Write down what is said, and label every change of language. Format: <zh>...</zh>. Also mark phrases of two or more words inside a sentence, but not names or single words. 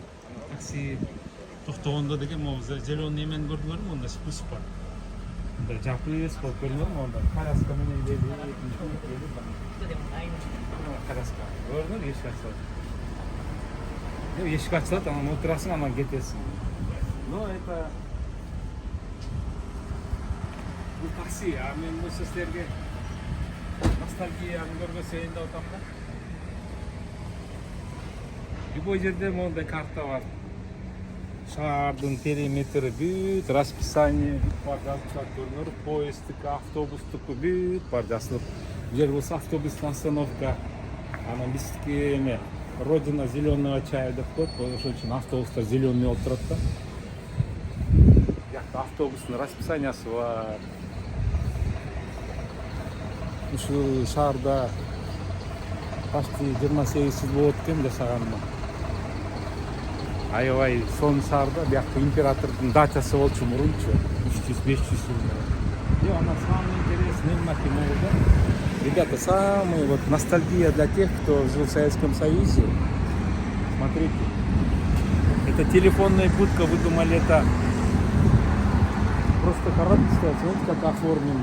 <ky>Такси токтогондо деген могу зеленый эмени көрдүңөрбү? Монда спуск бар. Мындай жапып элес болуп көрдүңөрбү? Монда коляска менен коляска. Көрдүңөр, эшик ачылат. Эшик ачылат, анан отурасың, анан кетесиң.</ky> <ru>Но это</ru> <ky>бул такси, а мен болсо силерге ностальгияны көргөзөйүн деп атам да. Любой жерде мондай карта бар. Шаардын периметри бүт, расписание бар, жазылып көрүнөр, поездтик, автобустук бүт бар жазылып. Бул жер болсо автобустун остановка. Анан биздики эме</ky> <ru>Родина зеленого чая</ru> <ky>деп коет, ошон үчүн автобустар зеленый болуп турат да. Бияқта автобустун расписаниясы бар. Ушул шаарда почти 28 жыл болот экен жашаганыма. Аябай сонун шаарда, биякта императордун дачасы болчу мурунчу, 300-500 жыл.</ky> <ru>И она самая интересная да? Ребята, самый вот ностальгия для тех, кто жил в Советском Союзе. Смотрите, это телефонная будка, вы думали, это просто коробка стоит, смотрите, как оформлено.</ru>